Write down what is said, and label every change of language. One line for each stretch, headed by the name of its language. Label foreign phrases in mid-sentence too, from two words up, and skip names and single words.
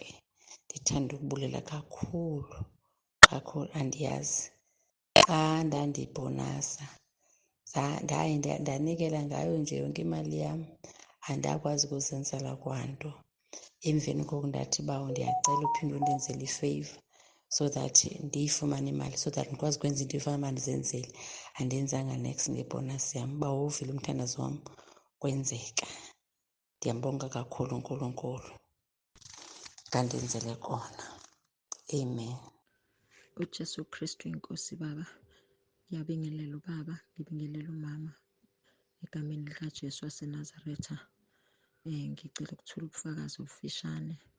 Xhosa: Ndithanda ukubulela kakhulu. Andiyazi xa ndandibhonasa ndanikela ngayo nje yonke imali yam, andakwazi ukuzenzela kwanto. Emveni koku ndathi bawo ndiyacela uphinde undenzele ifeyiva
English: so that
Xhosa: ndiyifumane imali,
English: so that
Xhosa: ndikwazi ukwenza into efana uba ndizenzele. Andenzanga nex ngebhonasi yam. Uba wovile umthandazo wam kwenzeka. Ndiyambonga kakhulu uNkulunkulu ngandenzele kona. Amen.
Zulu: uJesu Kristu inkosi Baba, ngiyabingelela ubaba, ngibingelela umama egameni likaJesu waseNazaretha. Ngicela ukuthula ubufakazi obufishane.